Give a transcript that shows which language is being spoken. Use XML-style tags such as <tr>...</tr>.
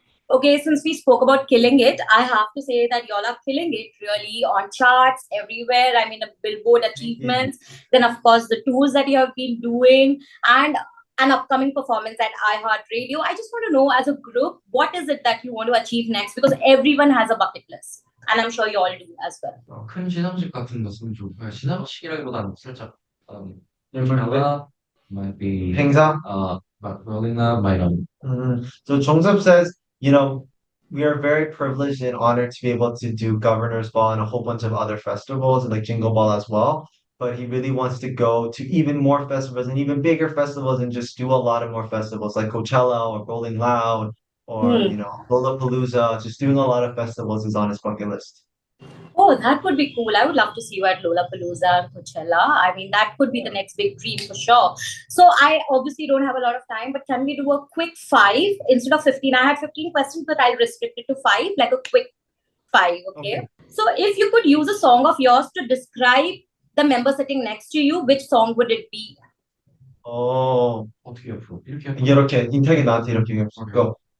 <en>Okay, since we spoke about killing it, I have to say that y'all are killing it really on charts everywhere. I mean, the Billboard achievements, then of course the tours that you have been doing, and an upcoming performance at iHeartRadio. I just want to know, as a group, what is it that you want to achieve next? Because everyone has a bucket list, and I'm sure you all do as well.</en> <ko>큰 시상식 같은 거 쓰면 좋을 거예요. 시상식이라기보다는 살짝 멤버인데?</ko> <en>might be</en> <ko>행사? 막</ko> <en>rolling up</en> <ko>막 이런.</ko> <en>So Jongseob says, you know, we are very privileged and honored to be able to do Governor's Ball and a whole bunch of other festivals and like Jingle Ball as well. But he really wants to go to even more festivals and even bigger festivals and just do a lot of more festivals like Coachella or Rolling Loud or, Hmm. you know, Lollapalooza. Just doing a lot of festivals is on his bucket list. Oh, that would be cool. I would love to see you at Lollapalooza and Coachella. I mean, that could be the next big dream for sure. So I obviously don't have a lot of time, but can we do a quick 5 instead of 15? I had 15 questions, but I'll restrict it to 5, like a quick 5, okay? So if you could use a song of yours to describe the member sitting next to you, which song would it be?</en> <ko>어떻게 옆으로? 이렇게 옆으로? 이렇게 인탁이 나한테 이렇게 go.</ko>